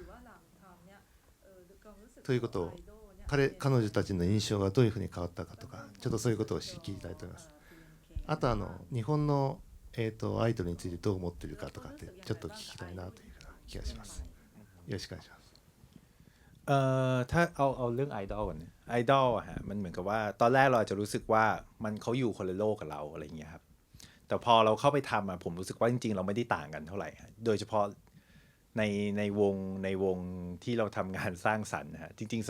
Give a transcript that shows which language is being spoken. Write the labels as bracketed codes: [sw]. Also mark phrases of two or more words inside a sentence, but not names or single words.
[ja] ということを、彼女たちの印象がどういうふうに変わったかとか、ちょっとそういうことを聞きたいと思います。あと日本の、アイドルについてどう思っているかとかってちょっと聞きたいなというふうな気がします。よろしくお願いします。 [th] ถ้าเอาเรื่องไอดอลก่อนไอดอลฮะมันเหมือนกับว่าตอนแรกเราอาจจะรู้สึกว่าเขาอยู่คนละโลกกับเราอะไรอย่างเงี้ยครับแต่พอเราเข้าไปทำผมรู้สึกว่าจริงๆเราไม่ได้ต่างกันเท่าไหร่โดยเฉพาะในวงที่เราทำงานสร้างสรรค์ฮะจริงๆส